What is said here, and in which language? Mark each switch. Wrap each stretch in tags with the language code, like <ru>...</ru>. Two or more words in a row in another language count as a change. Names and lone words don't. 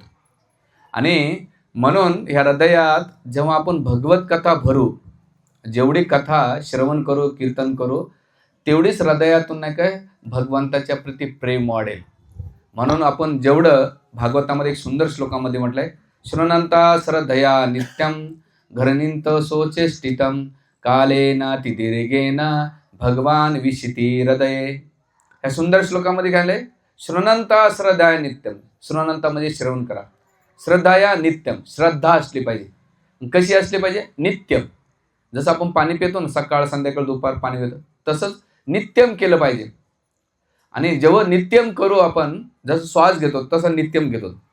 <mr>आणि म्हणून ह्या हृदयात जेव्हा आपण भगवत कथा भरू, जेवढी कथा श्रवण करू, कीर्तन करू, तेवढीच हृदयातून नाही काय भगवंताच्या प्रती प्रेम वाढेल. म्हणून आपण जेवढं भागवतामध्ये एक सुंदर श्लोकामध्ये म्हटलंय,</mr> <sa>शृणंता श्रद्धया नित्यम घरनिंत सोचेष्टितम कालेन तिदीर्घेन भगवान विशिती हृदये.</sa> <mr>या सुंदर श्लोकामध्ये काय आलंय,</mr> <sa>शृणंता श्रद्धया नित्यम.</sa> <mr>शृणंता म्हणजे श्रवण करा,</mr> <sa>श्रद्धाया नित्यम,</sa> <mr>श्रद्धा असली पाहिजे. कशी असली पाहिजे, नित्यम. जसं आपण पाणी पितो ना, सकाळ संध्याकाळ दुपार पाणी पितो, तसंच नित्यम केलं पाहिजे. आणि जेव्हा नित्यम करू आपण, जसं श्वास घेतो तसं नित्यम घेतो.</mr>